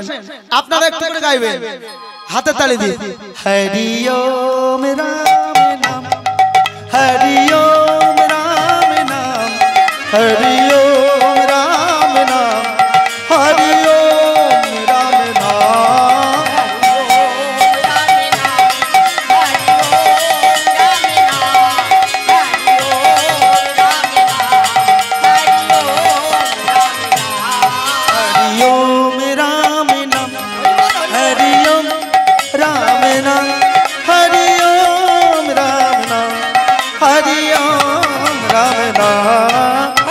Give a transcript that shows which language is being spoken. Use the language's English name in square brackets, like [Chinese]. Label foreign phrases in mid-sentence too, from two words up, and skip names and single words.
[Bangla] আপনারা একটু করে গাইবেন, হাতে তালি দিয়ে হরি ওম রামে নাম, হরি ওম রামে নাম, হরি ওম রামে নাম, হরি ওম রামে নাম। [Hindi] हरि ओम राम नाम, हरि ओम राम नाम, हरि ओम राम नाम, हरि ओम राम नाम।